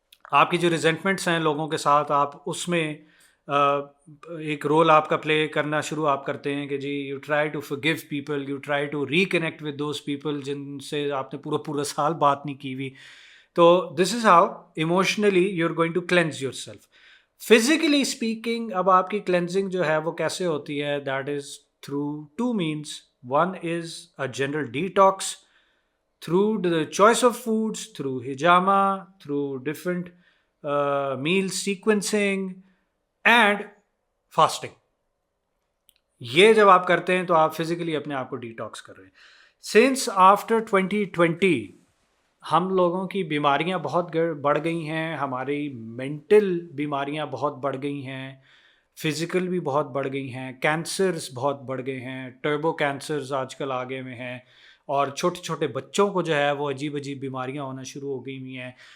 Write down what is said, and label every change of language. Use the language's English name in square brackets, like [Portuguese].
[Urdu] آپ کی جو ریزنٹمنٹس ہیں لوگوں کے ساتھ، آپ اس میں ایک رول آپ کا پلے کرنا شروع آپ کرتے ہیں کہ جی [English] you try to forgive people, you try to reconnect with those people [Urdu] جن سے آپ نے پورا سال بات نہیں کی ہوئی. تو [English] This is how emotionally you are going to cleanse yourself. Physically speaking [Urdu] اب آپ کی کلینزنگ جو ہے وہ کیسے ہوتی ہے؟ [English] That is through two means. One is a general detox through the choice of foods, through hijama, through different meal sequencing and fasting. [Urdu] یہ جب آپ کرتے ہیں تو آپ فزیکلی اپنے آپ کو ڈیٹاکس کر رہے ہیں. [English] since after [Urdu] 2020 ہم لوگوں کی بیماریاں بہت بڑھ گئی ہیں، ہماری مینٹل بیماریاں بہت بڑھ گئی ہیں، فزیکل بھی بہت بڑھ گئی ہیں، کینسرز بہت بڑھ گئے ہیں، ٹربو کینسرز آج کل آگے میں ہیں، اور چھوٹے چھوٹے بچوں کو جو ہے وہ عجیب عجیب بیماریاں ہونا شروع ہو گئی ہوئی ہیں.